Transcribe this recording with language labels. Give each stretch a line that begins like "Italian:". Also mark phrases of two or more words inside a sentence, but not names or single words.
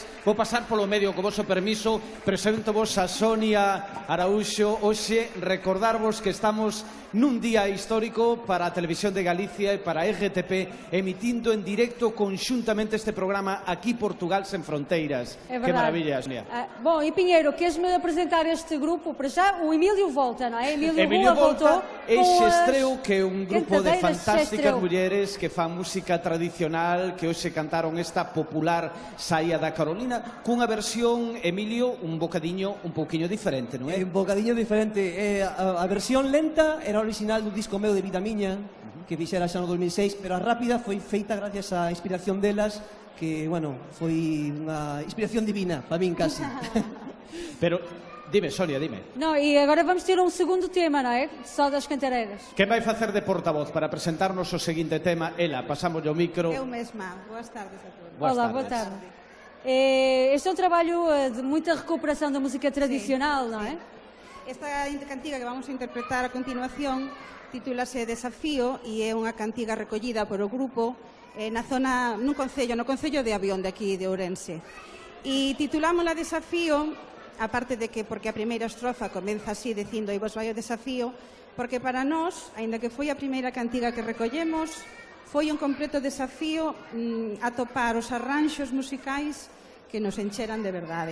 Galician: Vou pasar polo medio, co voso permiso. Presento vos a Sonia Araúxo. Hoxe recordarvos que estamos nun día histórico para a Televisión de Galicia e para a RTP, emitindo en directo conxuntamente este programa aquí Portugal sen fronteiras.
Portuguese: É
Galician: Que
Portuguese: verdade.
Galician: maravilla, Sonia.
Portuguese: Bom, e Pinheiro, queres-me apresentar este grupo? Para já, o Emílio volta, não é?
Galician: Emilio
Portuguese: Rua voltou.
Galician: volta e Xestreu, que é un grupo de cantadeiras fantásticas Xestreu. mulleres que fan música tradicional, que hoxe cantaron esta popular Saía da Carolina cunha versión, Emilio, un bocadiño un pouquiño diferente, non é? Un bocadiño diferente. A versión lenta era original dun disco meu de Vida Miña, que fixera xa no 2006, pero a rápida foi feita gracias á inspiración delas, que, bueno, foi unha inspiración divina, para min casi. Pero, dime, Sonia, dime.
Portuguese: Não, e agora vamos ter um segundo tema, não é? Só das cantareiras.
Galician: Que vai facer de portavoz para presentarnos o seguinte tema? Ela, pasamos o micro. Eu mesma. Boas tardes a todos. Boas
Portuguese: Olá,
Galician: tardes.
Portuguese: boa tarde. Este é um trabalho de muita recuperação da música tradicional, não é?
Galician: Esta cantiga que vamos a interpretar a continuación titúlase Desafío e é unha cantiga recollida por o grupo na zona, no concello de Avión de aquí de Ourense. E titulámola Desafío, aparte de que porque a primeira estrofa comeza así dicindo "Aí vos vai o desafío", porque para nós, aínda que foi a primeira cantiga que recollemos, foi un completo desafío atopar os arranxos musicais que nos encheran de verdade.